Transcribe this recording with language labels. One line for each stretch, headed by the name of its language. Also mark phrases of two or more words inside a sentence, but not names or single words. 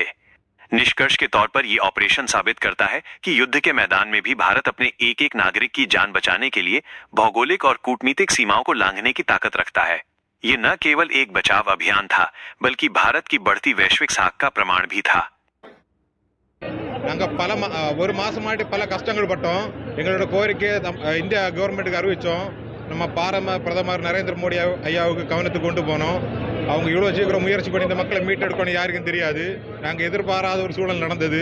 Hindi: निष्कर्ष के तौर पर यह ऑपरेशन साबित करता है कि युद्ध के मैदान में भी भारत अपने एक एक नागरिक की जान बचाने के लिए भौगोलिक और कूटनीतिक सीमाओं को लांघने की ताकत रखता है। ये न केवल एक बचाव अभियान था, बल्कि भारत की बढ़ती वैश्विक साख का प्रमाण भी था।
Tamil: ஒரு மாசமாட்டி பல கஷ்டங்கள் பட்டோம். எங்களோட கோரிக்கை இந்தியா கவர்மெண்ட்டுக்கு அறிவிச்சோம். நம்ம பிரதமர் நரேந்திர மோடி ஐயாவுக்கு கவனத்துக்கு கொண்டு போனோம். அவங்க இவ்வளோ சீக்கிரம் முயற்சி பண்ணி இந்த மக்களை மீட்டெடுக்கணும் யாருக்கும் தெரியாது. நாங்கள் எதிர்பாராத ஒரு சூழல் நடந்தது.